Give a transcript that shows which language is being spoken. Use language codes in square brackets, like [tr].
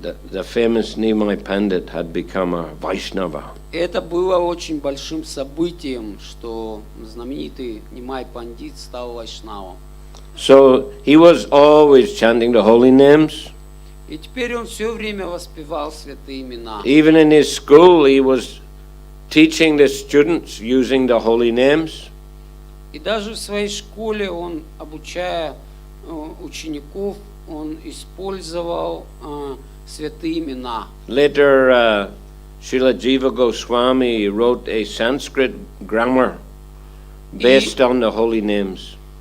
[en] the famous Nimai Pandit had become a Vaishnava. [ru] Это было очень большим событием, что знаменитый Нимай Пандит стал вайшнавом. [en] So he was always chanting the holy names. [ru] И теперь он все время воспевал святые имена. [en] Even in his school, he was teaching the students using the holy names. [ru] И даже в своей школе он, обучая учеников, он использовал святые имена. [en] Later, Srila Jiva Goswami wrote a Sanskrit grammar based on the holy names.